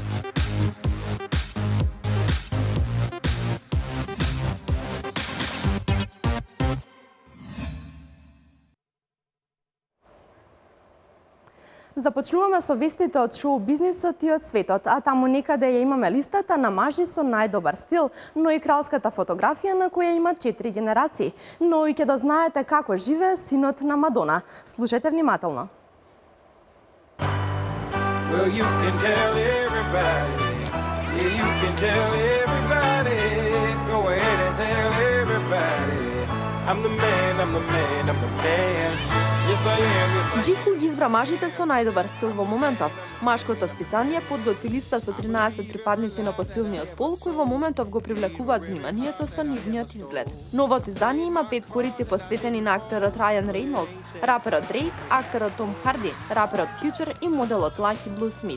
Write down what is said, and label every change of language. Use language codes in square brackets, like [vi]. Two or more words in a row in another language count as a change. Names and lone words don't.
[mk] Започнуваме со вестите од шоу-бизнисот и од светот, а таму некаде ја имаме листата на мажи со најдобар стил, но и кралската фотографија на која има 4 генерации. Но и ќе да знаете како живее синот на Мадона. Слушајте внимателно. [en] Well, you can tell everybody. Yeah, you can tell everybody. Go ahead and tell everybody. I'm the man, I'm the man, I'm the man. Yes, I am, yes, I am. [mk] Джику ги избра мажите со најдобар стил во моментов. Машкото списание подготви листа со 13 припадници на постилниот пол кои во моментов го привлекуваат вниманието со нивниот изглед. Новото издание има 5 корици посветени на актерот Рајан Рейнолдс, раперот Дрейк, актерот Том Харди, раперот Фјучер и моделот Лаки Блу Смит.